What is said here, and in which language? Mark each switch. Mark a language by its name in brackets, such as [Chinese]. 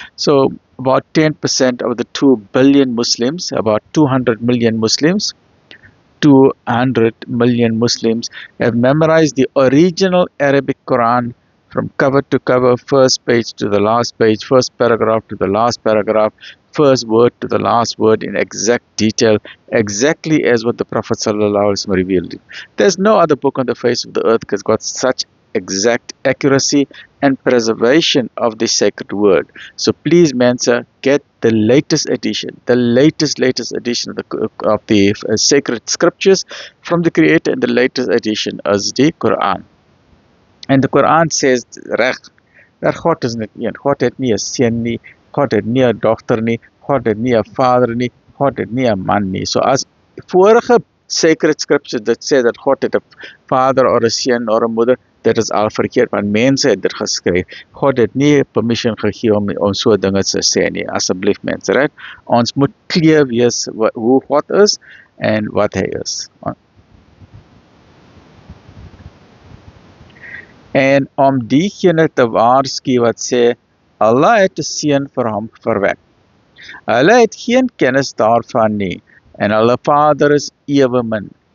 [English] So about 10% of the 2 billion Muslims, about 200 million Muslims, 200 million Muslims have memorized the original Arabic Quran from cover to cover, first page to the last page, first paragraph to the last paragraph, first word to the last word in exact detail, exactly as what the Prophet ﷺ revealed it. There's no other book on the face of the earth that's got such exact accuracy, and preservation of the sacred word. So please, Mensa, get the latest edition, the latest edition of the sacred scriptures from the Creator, and the latest edition is the Quran. [Afrikaans] En die Koran says reg dat God is net een. God het nie 'n seun nie, God het nie 'n dogter nie, God het nie 'n vader nie, God het nie 'n man nie. So as vorige [English] sacred scriptures that say that [Afrikaans] God het 'n vader or 'n seun or 'n moeder, dit is al verkeerd, want mense het dit geskryf. God het nie permission gegee om so dinge te sê nie. Asseblief mense, reg? Ons moet clear wees hoe God is en wat hy is. En om diegene te waarsku wat sê Allah het 'n seun vir hom verwek. Hulle het geen kennis daarvan nie en hulle Vader is ewemin.